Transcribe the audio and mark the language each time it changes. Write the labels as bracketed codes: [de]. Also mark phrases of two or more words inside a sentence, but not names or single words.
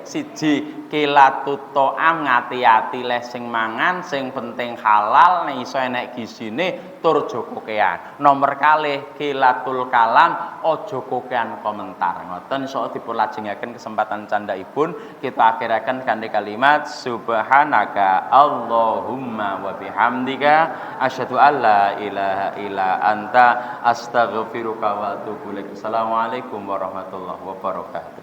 [jv] Siji [ar] قلة الطعام [jv] ngati-ati le sing mangan sing penting halal nek iso enek gizine tur jokokean. Nomor kalih [ar] قلة الكلام [jv] aja kokean komentar. Ngoten iso dipun lajengaken kesempatan candhaipun kita akhiraken kanthi kalimat [ar] سبحانك اللهم وبحمدك أشهد أن لا إله إلا أنت أستغفرك وأتوب إليك. السلام عليكم ورحمة الله وبركاته.